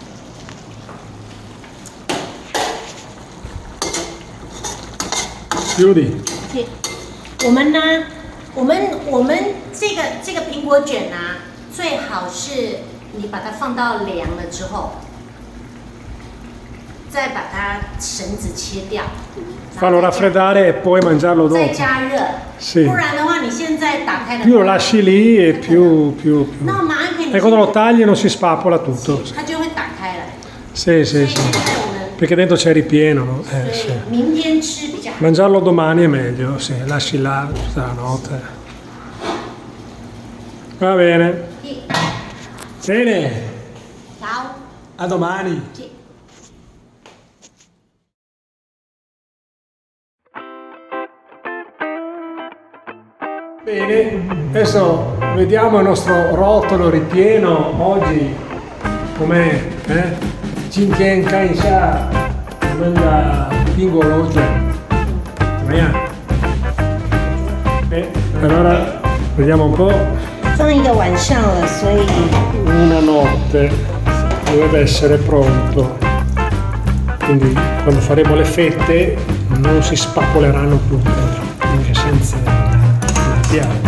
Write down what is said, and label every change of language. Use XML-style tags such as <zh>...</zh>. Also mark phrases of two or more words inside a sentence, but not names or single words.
<it>Chiudi.</it> <zh>OK，我们呢，我们这个苹果卷啊，最好是你把它放到凉了之后， 再把它绳子切掉，</zh> <it>Farlo raffreddare e poi mangiarlo</it> <zh>再</zh> <it>dopo.</it> <zh>加热。</zh> <it>Sì.</it> <zh>不然的话，你现在打开了，</zh> <it>Più lo lasci lì e più...</it> <zh>那我马上给你，</zh> <it>E quando lo tagli non si spappola tutto.</it> <zh>它就会打开了。</zh> <it>Sì,</it> <zh>所以</zh> <it>sì,</it> <zh>现</zh> <it>sì.</it> <zh>在我们，</zh> <it>Perché dentro c'è ripieno, no?</it> <zh>所</zh> <it>Sì.</it> <zh>以明天吃比较好。</zh> <it>Mangiarlo domani è meglio, sì, lasci là tutta la notte. Va bene. Bene,</it> <zh>好，</zh> <it>a domani.</it> <zh>谢。</zh> <it>Bene, adesso vediamo il nostro rotolo ripieno oggi com'è, Jintian Kai Sha, manda Pingo Roger. Allora vediamo un po'.</it> <zh>放一个晚上了，所以</zh> <it>Una notte dovrebbe essere pronto, quindi quando faremo le fette non si spappoleranno più anche senza la pianta.</it>